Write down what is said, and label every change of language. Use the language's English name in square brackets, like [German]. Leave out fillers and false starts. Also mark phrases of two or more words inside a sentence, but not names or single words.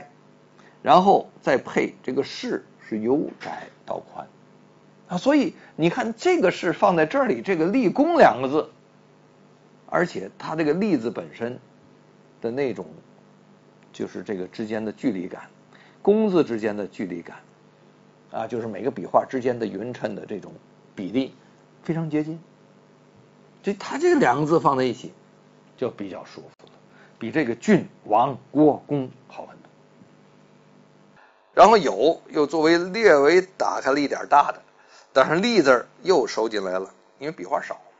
[Chinese] 然後再配這個勢是由窄到寬啊，所以你看這個勢放在這裡，這個立功兩個字，而且它這個立字本身的那種就是這個之間的距離感，功字之間的距離感啊，就是每個筆畫之間的勻稱的這種比例非常接近，就它這兩個字放在一起就比較舒服了，比這個郡、王、郭、公好很多。然後有又作為略微打開了一點大的，但是立字又收进来了，因为笔画少嘛。